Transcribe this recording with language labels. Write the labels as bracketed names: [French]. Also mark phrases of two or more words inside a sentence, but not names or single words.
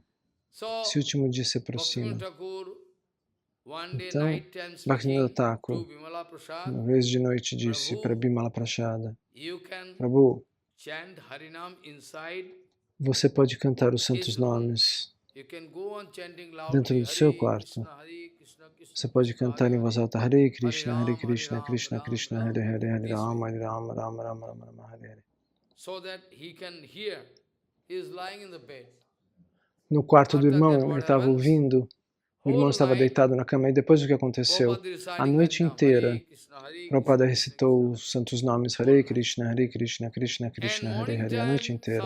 [Portuguese] Esse último dia se aproxima. Então, Bhaktivinoda Thakur, uma vez de noite, disse para Bimala Prashada: Prabhu, você pode cantar os santos nomes dentro do seu quarto. Você pode cantar em voz alta Hare Krishna, Krishna Krishna, Hare Hare, Hare Rama, Rama Rama, Hare Hare. No quarto do irmão, ele estava ouvindo, o irmão estava deitado na cama, e depois o que aconteceu? A noite inteira, Prabhupada recitou os santos nomes Hare Krishna, Krishna Krishna, Hare Hare, a noite inteira.